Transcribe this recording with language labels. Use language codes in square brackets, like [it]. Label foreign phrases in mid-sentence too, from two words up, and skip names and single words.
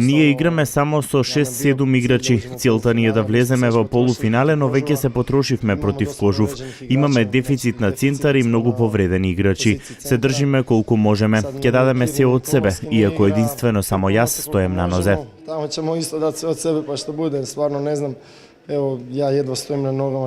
[mk] Ние играме само со 6-7 играчи. Целта ни е да влеземе во полуфинале, но веќе се потрошивме против Кожув. Имаме дефицит на центар и многу повредени играчи. Се држиме колку можеме. Ќе дадеме се од себе, иако единствено само јас стоем на нозе. [sr] Тамо ćemo isto dati sve od sebe, pa što bude, stvarno ne znam. Evo, ja jedva stojim na nogama.